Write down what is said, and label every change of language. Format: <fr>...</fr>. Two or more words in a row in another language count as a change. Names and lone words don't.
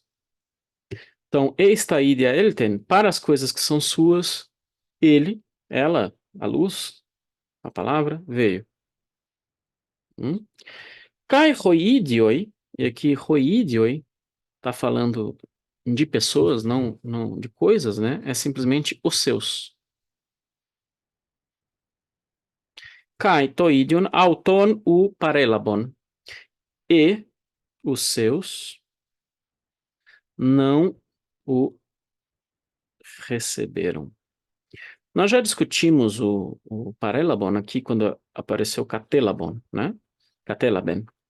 <pt>Então,</pt> <el>εἰς τὰ ἴδια ἦλθεν,</el> <pt>para as coisas que são suas, ele, ela, a luz, a palavra, veio.</pt> <el>Καὶ οἱ ἴδιοι,</el> <pt>e aqui hoidioi está falando de pessoas, não de coisas, né? É simplesmente os seus.</pt> <el>Καὶ οἱ ἴδιοι αὐτὸν οὐ παρέλαβον.</el> <pt>E os seus não o receberam. Nós já discutimos o parelabon aqui quando apareceu catelabon, né? Catelaben.</pt>